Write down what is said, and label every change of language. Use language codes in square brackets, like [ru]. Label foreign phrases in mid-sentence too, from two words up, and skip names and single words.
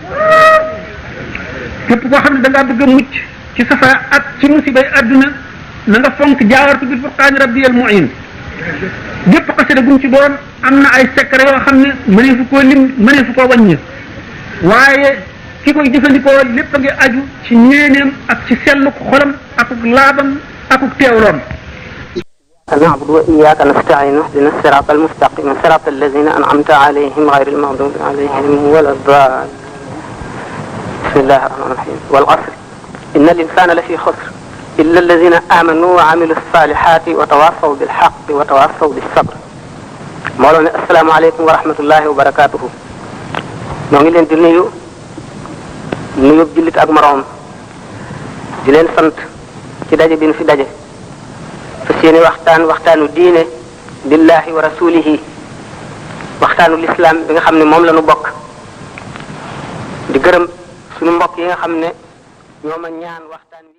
[wo] képp koo xam ne da ngaa bëgg a mucc ci safara ak ci musibay adduna na nga fonk jaawartu bil furqaani rabbiyal mu'in bépp xasida gum ci doon am na ay secret yoo xam ne mëneefu koo lim mëneefu koo wàññi waaye ki koy jëfandikoo lépp a ngi aju ci ñeeneem ak ci selluk xolam akuk laabam akuk teewloom. [ar] نعبد وإياك نستعين اهدنا الصراط المستقيم صراط الذين أنعمت عليهم غير المغضوب عليهم ولا الضالين بسم الله الرحمن الرحيم والعصر إن الإنسان لفي خسر إلا الذين آمنوا وعملوا الصالحات وتواصوا بالحق وتواصوا بالصبر مولانا السلام عليكم ورحمة الله وبركاته [wo] ñoo ngi leen di nuyu jullit ak moroom di leen sant ci daje bi ñu fi daje fas yéene waxtaanu diine [ar] لله ولرسوله [wo] waxtaanu lislaam bi nga xam ne moom la ñu bokk di gërëm suñu mbokk yi nga xam ne ñoo ma ñaan waxtaan wi